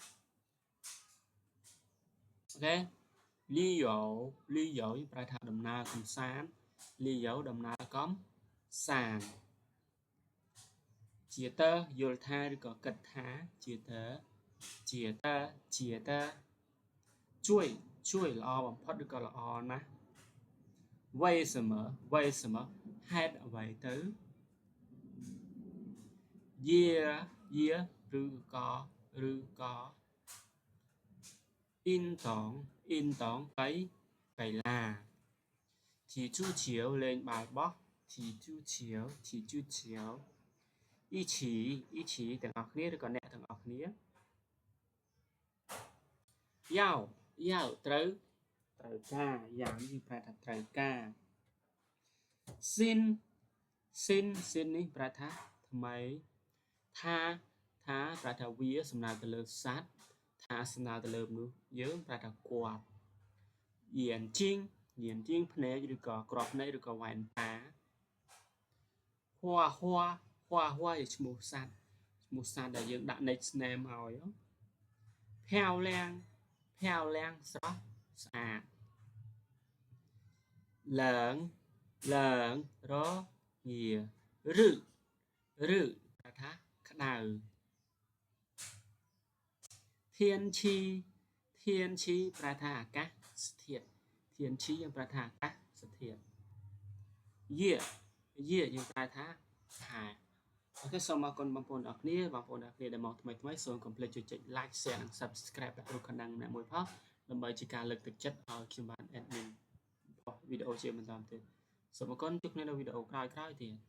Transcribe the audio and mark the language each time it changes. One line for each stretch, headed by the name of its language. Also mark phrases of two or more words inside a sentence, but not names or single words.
Khmer: អូខេលីយ៉ូប្រែថាដំណើរកំសាន្តលីយ៉ូដំណើរកំសាន្តជាតើយល់ថាឬក៏គិតថាជាតើជួយល្អបំផុតឬក៏ល្អណាស់为什么ហេតុអ្វីទៅ យាឬក៏运動កីឡា
Chinese: 踢足球
Khmer: លេងបាល់បោះ
Chinese: 踢足球一起
Khmer: ទាំងអស់គ្នាឬក៏អ្នកទាំងអស់គ្នា យ៉ាវត្រូវការយ៉ាងនេះប្រែថាត្រូវការសិននេះប្រែថាថ្មីថា ប្រែថាវាសំដៅទៅលើសត្វថាសំដៅទៅលើមនុស្ស យើងប្រែថាគាត់យានជីងភ្នែកឬក៏ក្របភ្នែកឬក៏វ៉ែនតាហွာជាឈ្មោះសត្វដែលយើងដាក់
English: next name
Khmer: ឲ្យ漂亮ស្រស់ស្អាតឡើងរងាឬប្រែថាក្តៅ ធានឈីប្រែថាអាកាសធាតុធានឈីយើងប្រែថាអាកាសធាតុយាយើងប្រែថាខែអូខេសូមអរគុណបងប្អូនអរគ្នាដែលមកថ្មីសូមកុំភ្លេចជួយចុច
English: like share
Khmer: និង subscribe ដាក់រូបកណ្ដឹងម្នាក់មួយផងដើម្បីជាការលើកទឹកចិត្តឲ្យខ្ញុំបាន admin វីដេអូជាបន្តទៀតសូមអរគុណជួបគ្នានៅវីដេអូក្រោយៗទៀត